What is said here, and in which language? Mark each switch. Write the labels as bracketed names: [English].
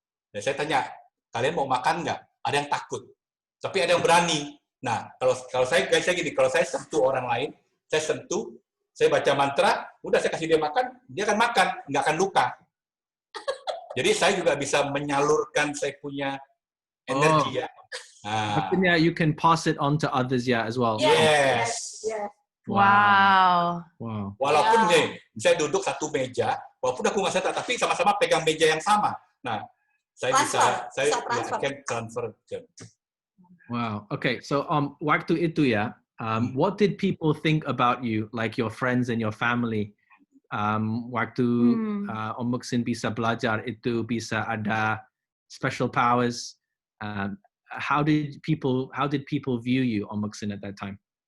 [Indonesian] Dan saya tanya, kalian mau makan nggak? Ada yang takut, tapi ada yang berani. Nah, kalau saya gini, kalau saya sentuh orang lain, saya sentuh, saya baca mantra, udah saya kasih dia makan, dia akan makan, nggak akan luka. Jadi saya juga bisa menyalurkan saya punya energi ya. Nah, [English] Yeah, you can pass it on to others, yeah, as well. yes. Wow. [Indonesian] Walaupun nih, saya duduk satu meja, walaupun aku nggak sadar, tapi sama-sama pegang meja yang sama. Nah, saya bisa transfer. Wow. Okay. [English] So [Indonesian] waktu itu ya, [English] what did people think about you, like your friends and your family? [Indonesian] Waktu Om Muksin bisa belajar itu bisa ada [English] special powers. How did people view you, Om Muksin, at that time?